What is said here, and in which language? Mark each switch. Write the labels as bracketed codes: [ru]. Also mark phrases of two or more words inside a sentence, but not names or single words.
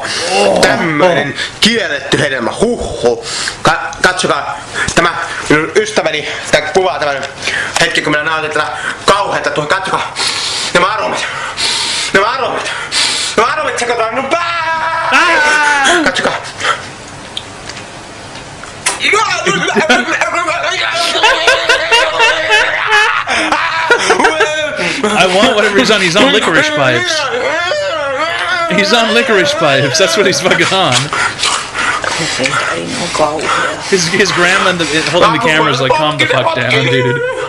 [fi] Tämmöinen kielletty hedelmä. Huhhuh. Katsokaa. Tämä minun ystäväni, tämä kuvaa tämän hetki, kun minä nautin tätä kauheata tuohon. Katsokaa. Nämä aromit sekoitaan minun päähän. Katsokaa. [en] I want whatever he's on. He's on licorice pipes. He's on licorice pipes. That's what he's fucking on. His grandma holding the camera is like, calm the fuck down, dude.